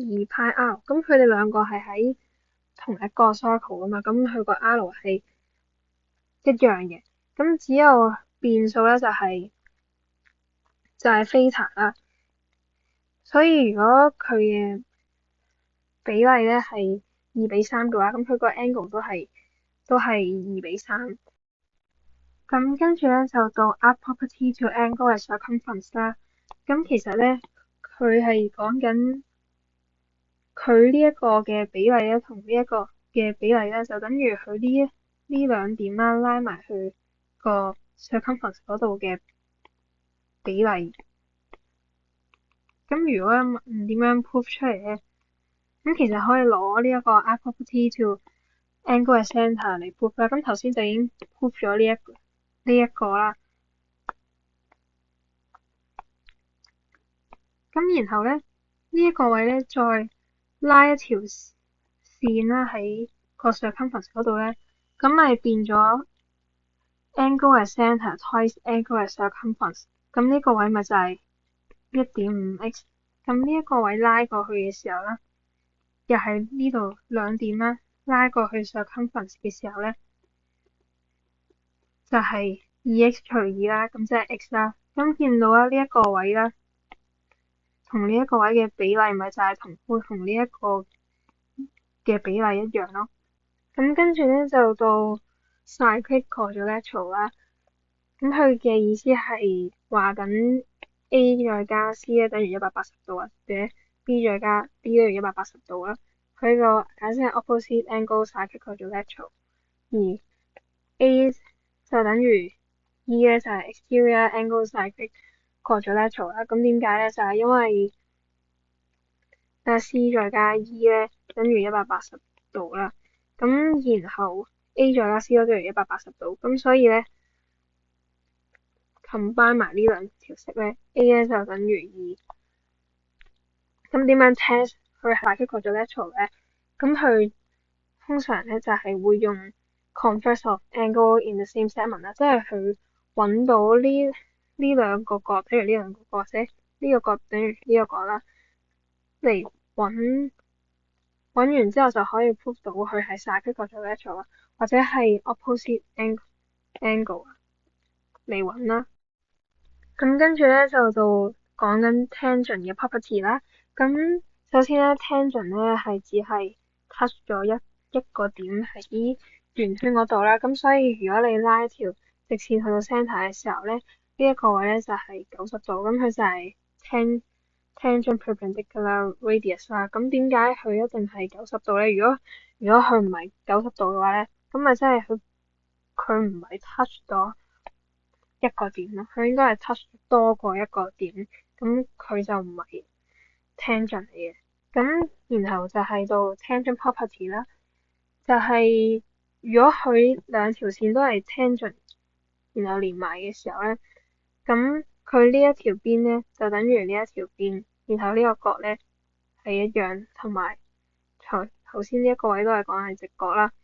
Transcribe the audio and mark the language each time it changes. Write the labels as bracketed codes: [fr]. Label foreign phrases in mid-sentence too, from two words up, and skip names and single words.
[yue] 2 pi r，咁佢哋兩個係喺同一個 circle 啊嘛，咁佢個 r 係一樣嘅，咁只有變數咧就係 theta 啦，所以如果佢嘅比例咧係2:3嘅話，咁佢個 angle 都係2:3。咁跟住咧就到 [en] R property to angle at circumference [yue] 啦，咁其實咧佢係講緊佢呢一個嘅比例咧，同呢一個嘅比例咧，就等於佢呢兩點啦，拉埋去個 circumference 嗰度嘅比例。咁如果唔點樣 prove 出嚟咧？咁其實可以攞呢一個 [en] R property to angle at center [yue] 嚟 prove 啦。咁頭先就已經 prove 咗呢一個啦。咁然後咧，呢一個位咧再拉一條線啦喺個 circumference 嗰度咧，咁咪變咗 [en] angle at center twice angle at circumference， [yue] 咁呢個位咪就係 1.5x，咁呢一個位拉過去嘅時候咧，又係呢度兩點啦，拉過去 circumference 嘅時候咧，就係 2x 除2啦，咁即係 x 啦，咁見到啦呢一個位啦，同呢一個位嘅比例咪就係會同呢一個嘅比例一樣咯。咁跟住咧就到 [en] cyclic quadrilateral [yue] 啦，咁佢嘅意思係話緊 A 再加 C 咧等於180度，或者 B 再加 B 等於180度啦。佢個解釋係 [en] opposite angle cyclic quadrilateral， [yue] 而 A 就等於 E 咧就係 [en] exterior angle cyclic quadrilateral [yue] 啦。咁點解咧？就係因為C 再加 E 咧等於180度啦。咁然後 A 再加 C 都等於180度，咁所以咧 combine 埋呢兩條式咧 ，A 咧就等於2。咁點樣 test 佢係 [en] cyclic quadrilateral [yue] 咧？咁佢通常咧就係會用 [en] converse of angle in the same segment [yue] 啦，即係佢揾到呢兩個角等於呢兩個角，或者呢個角等於呢個角啦，嚟揾完之後就可以 prove 到佢係 [en] cyclic quadrilateral [yue] 啦，或者係 [en] opposite angle [yue] 嚟揾啦。咁跟住咧就到講緊 tangent 嘅 property 啦。咁首先咧 tangent 咧係只係 touch 咗一個點喺圓圈嗰度啦。咁所以如果你拉一條直線去到 center 嘅時候咧，呢一個位咧就係90度。咁佢就係 [en] tangent perpendicular radius [yue] 啦。咁點解佢一定係90度咧？如果佢唔係90度嘅話咧，咁咪即係佢唔係 touch 咗一個點咯，佢應該係 touch 多過一個點，咁佢就唔係 tangent 嚟嘅。咁然後就係到 [en] tangent property [yue] 啦，就係如果佢兩條線都係 tangent，然後連埋嘅時候咧，咁佢呢一條邊咧就等於呢一條邊， 然後呢個角咧係一樣，同埋頭先呢一個位都係講係直角啦。